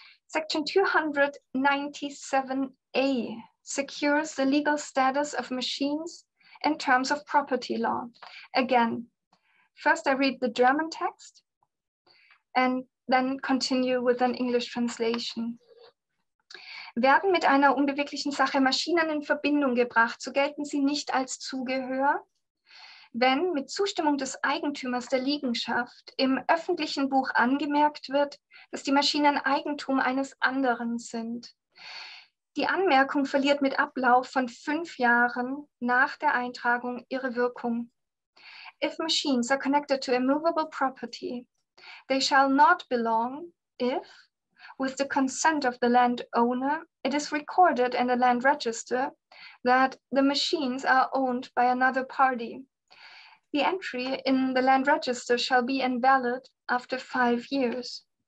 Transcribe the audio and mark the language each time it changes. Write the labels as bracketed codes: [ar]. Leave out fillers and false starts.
[en] Section 297A secures the legal status of machines in terms of property law. Again, first I read the German text and then continue with an English translation. [de] Werden mit einer unbeweglichen Sache Maschinen in Verbindung gebracht, so gelten sie nicht als Zugehör, wenn mit Zustimmung des Eigentümers der Liegenschaft im öffentlichen Buch angemerkt wird, dass die Maschinen Eigentum eines anderen sind. Die Anmerkung verliert mit Ablauf von 5 Jahren nach der Eintragung ihre Wirkung. [en] If machines are connected to a movable property, they shall not belong if, with the consent of the landowner, it is recorded in the land register that the machines are owned by another party. The entry in the land register shall be invalid after 5 years.